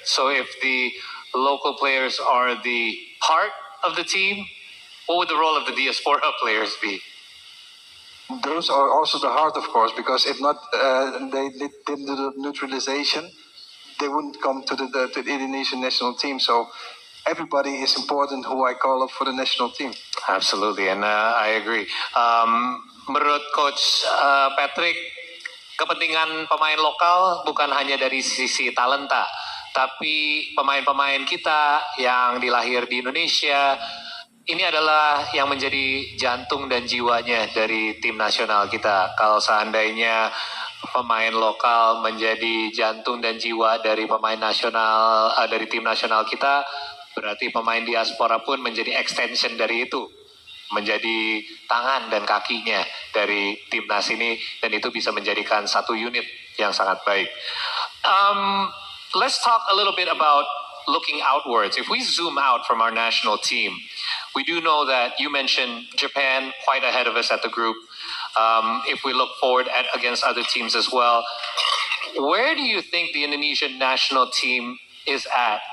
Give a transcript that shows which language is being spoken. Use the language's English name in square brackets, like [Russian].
[English] So if the local players are the heart of the team, what would the role of the diaspora players be? Those are also the heart, of course, because if not, they didn't do the neutralization, they wouldn't come to the Indonesian national team. So everybody is important who I call up for the national team. Absolutely, and I agree. [Indonesian] Menurut Coach Patrick, kepentingan pemain lokal bukan hanya dari sisi talenta, tapi pemain-pemain kita yang dilahir di Indonesia, ini adalah yang menjadi jantung dan jiwanya dari tim nasional kita. Kalau seandainya pemain lokal menjadi jantung dan jiwa dari pemain nasional, dari tim nasional kita, berarti pemain diaspora pun menjadi extension dari itu, menjadi tangan dan kakinya dari timnas ini, dan itu bisa menjadikan satu unit yang sangat baik. [English] Let's talk a little bit about looking outwards. If we zoom out from our national team, we do know that you mentioned Japan quite ahead of us at the group. If we look forward against other teams as well, where do you think the Indonesian national team is at?